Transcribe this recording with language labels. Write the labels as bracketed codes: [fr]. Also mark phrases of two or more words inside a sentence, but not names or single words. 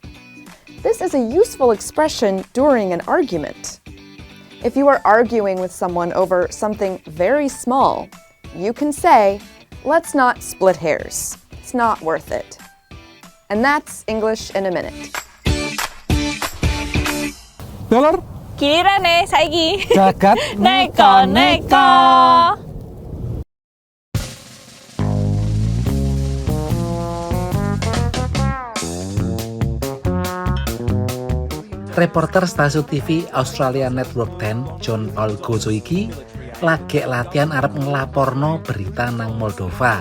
[en] This is a useful expression during an argument. If you are arguing with someone over something very small, you can say, "Let's not split hairs. It's not worth it." And that's English in a minute. Dollar? [jv] Kirane saiki. Jagat neko. Reporter stasiun TV Australia Network 10, John Paul Gozo iki lagi latihan arep ngelaporno berita nang Moldova.